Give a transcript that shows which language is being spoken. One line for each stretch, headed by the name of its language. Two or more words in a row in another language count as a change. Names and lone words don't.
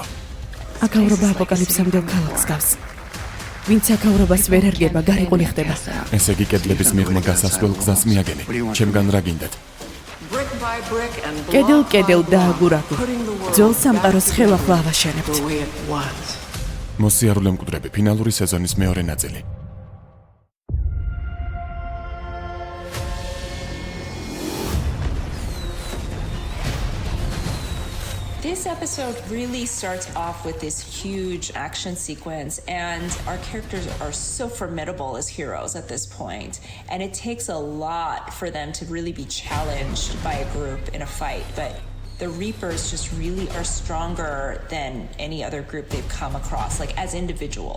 Georgian: აქაურობა აპოკალიფსამდელ ქალაქს გავს. ვინც აქაურობას ვერ ერგება, გარიყული ხდება. ესე იგი კედლების მიღმა გასასვლელ გზას მიაგენი. ჩემგან რა გინდათ? კედელ დააგურაკო. ძველ სამყაროს ხელახლა ავაშენებთ. მოსიარულე მკვდრები, ფინალური სეზონის მეორე ნაწილი.
English: This episode really starts off with this huge action sequence, and our characters are so formidable as heroes at this point, and it takes a lot for them to really be challenged by a group in a fight, but the Reapers just really are stronger than any other group they've come across, like as individuals.